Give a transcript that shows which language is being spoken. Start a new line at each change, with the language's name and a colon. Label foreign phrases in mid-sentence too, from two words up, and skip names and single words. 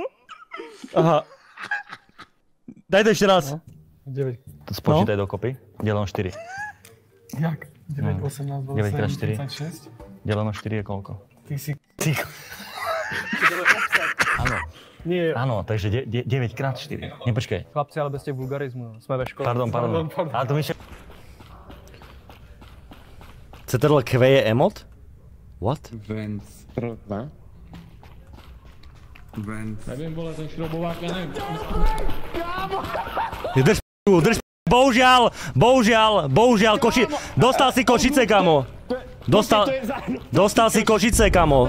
Slovak: Aha. Daj to ešte raz. 9. To spočítaj dokopy. Deleno 4.
Czech: Jak? 9, 18, 27, 36?
Slovak: Deleno 4 je koľko? Ty si... Áno. Nie. Áno, takže 9 krát 4.
Czech: Nepočkej. Chlapci, ale bez těch vulgarizmů, jsme ve škole. Pardon. Ale to mi še... CTRL-Q je emot?
English: What?
Czech: Nevím, vole, ten šrobovák, já nevím.
Slovak: Drž bohužiaľ, dostal si Košice, kamo. Dostal si Košice, kamo.